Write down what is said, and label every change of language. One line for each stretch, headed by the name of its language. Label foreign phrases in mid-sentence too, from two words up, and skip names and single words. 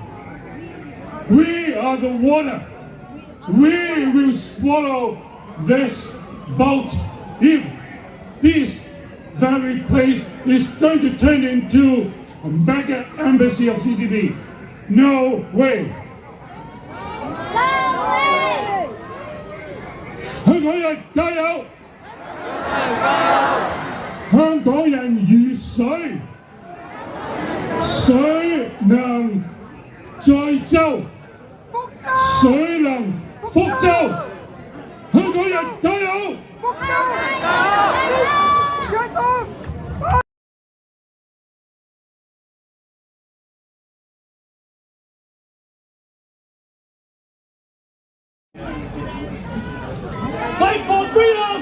English: We are the water. We will swallow this boat if this very place is going to turn into a mega embassy of CCP. No way.
Cantonese: 香港人加油！香港人如水，水能載舟，水能覆舟。香港人加油！
English: Fight for freedom!